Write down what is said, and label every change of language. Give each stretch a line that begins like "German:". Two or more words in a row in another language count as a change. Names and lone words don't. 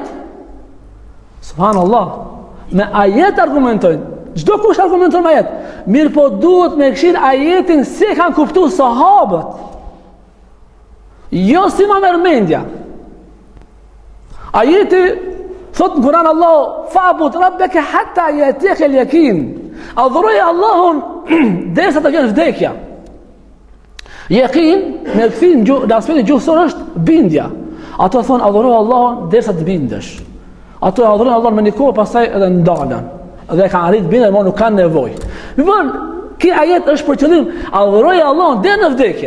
Albanian: Subhanallah. Me ajet argumentojnë. Çdo kush argumenton me ajet. Mirë po duhet me këshill ajetin si kanë kuptuar sahabët. Jo si ma mërmendja. Ajeti thot në Kur'an Allahu,
Arabic: فاعبد ربك حتى يأتيك اليقين.
Albanian: Adhuroje Allahun derisa të vjen vdekja. Yaqin, me këthin në aspektin gjuhësor është bindja. Ato thonë adhuroje Allahun derisa të bindesh. Ato adhurojnë Allahun me një kohë, pastaj edhe ndalen. Dhe kanë arrit bindjen, por nuk kanë nevojë. Vën, ky ajet është për qëllim adhuroje Allahun deri në vdekje.